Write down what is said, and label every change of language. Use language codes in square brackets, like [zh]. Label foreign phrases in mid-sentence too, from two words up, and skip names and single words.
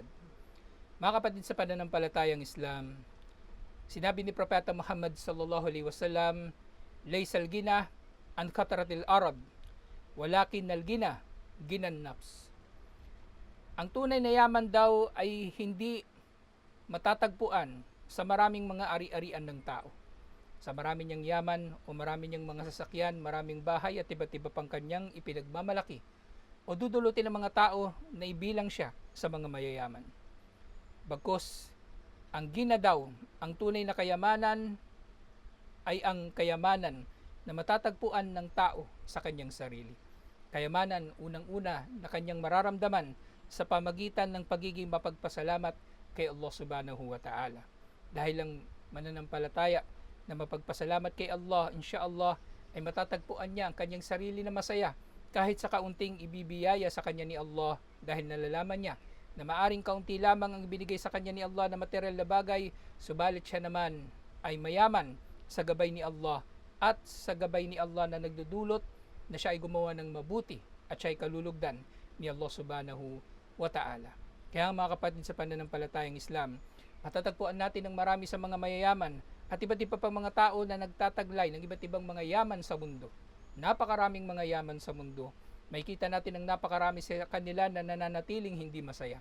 [tl] Mga kapatid sa pananampalatayang Islam, sinabi ni Propeta Muhammad [ar] صلى الله عليه وسلم ليس الغنى عن كثرة العرض ولكن الغنى غنى النفس. [tl] Ang tunay na yaman daw ay hindi matatagpuan sa maraming mga ari-arian ng tao. Sa marami niyang yaman o marami niyang mga sasakyan, maraming bahay at iba't iba pang kanyang ipinagmamalaki o dudulutin ng mga tao na ibilang siya sa mga mayayaman. Bagkus, ang gina daw, ang tunay na kayamanan ay ang kayamanan na matatagpuan ng tao sa kanyang sarili. Kayamanan unang-una na kanyang mararamdaman sa pamagitan ng pagiging mapagpasalamat kay Allah [ar] سبحانه وتعالى. [tl] Dahil ang mananampalataya na mapagpasalamat kay Allah, insyaallah, ay matatagpuan niya ang kanyang sarili na masaya kahit sa kaunting ibibiyaya sa kanya ni Allah, dahil nalalaman niya na maaring kaunti lamang ang ibinigay sa kanya ni Allah na material na bagay, subalit siya naman ay mayaman sa gabay ni Allah at sa gabay ni Allah na nagdudulot na siya ay gumawa ng mabuti at siya ay kalulugdan ni Allah [ar] سبحانه وتعالى. [tl] Kaya mga kapatid sa pananampalatayang Islam, matatagpuan natin ng marami sa mga mayayaman at iba't iba pang mga tao na nagtataglay ng iba't ibang mga yaman sa mundo. Napakaraming mga yaman sa mundo. Makikita natin ang napakarami sa kanila na nananatiling hindi masaya.